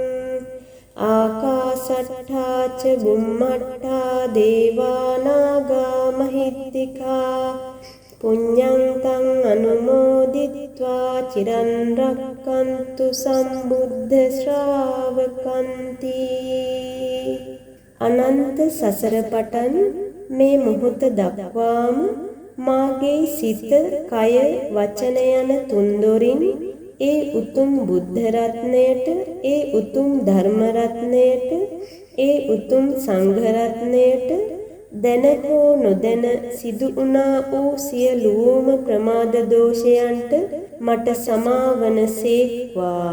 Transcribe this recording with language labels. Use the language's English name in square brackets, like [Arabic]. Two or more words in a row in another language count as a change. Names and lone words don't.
[Pali] ආකාසට්ඨා ච බුම්මට්ඨා දේවා නාග මහිද්దికා පුඤ්ඤං තං අනුමෝදිත්වා චිරං රක්ඛන්තු සම්බුද්ධ ශ්‍රාවකන්ති. [Sinhala] අනන්ත සසර පටන් මේ මොහොත දක්වාම මාගේ සිත, කය, වචන යන තුන්දොරින් ඒ උතුම් බුද්ධ රත්නයට, ඒ උතුම් ධර්ම රත්නයට, ඒ උතුම් සංඝ රත්නයට දැන හෝ නොදැන සිදු වුණා වූ සියලුම ප්‍රමාද දෝෂයන්ට මට සමාවන සේක්වා.